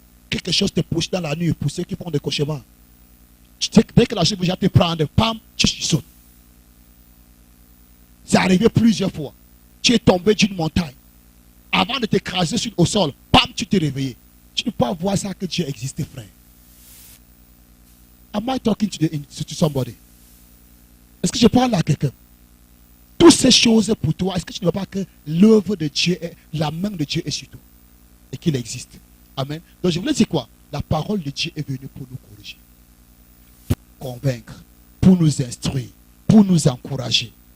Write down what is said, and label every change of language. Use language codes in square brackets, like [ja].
[fr] Quelque chose te pousse dans la nuit pour ceux qui font des cauchemars. Dès que la chose va te prendre, pam, tu sautes. C'est arrivé plusieurs fois. Tu es tombé d'une montagne. Avant de t'écraser au sol, pam, tu t'es réveillé. Tu ne peux pas voir ça que Dieu existe, frère. [en] Am I talking to somebody? [fr] Est-ce que je parle à quelqu'un? Toutes ces choses pour toi, est-ce que tu ne vois pas que l'œuvre de Dieu, la main de Dieu est sur toi et qu'il existe? Amen. Donc je voulais dire quoi? La parole de Dieu est venue pour nous corriger, pour nous convaincre, pour nous instruire, pour nous encourager.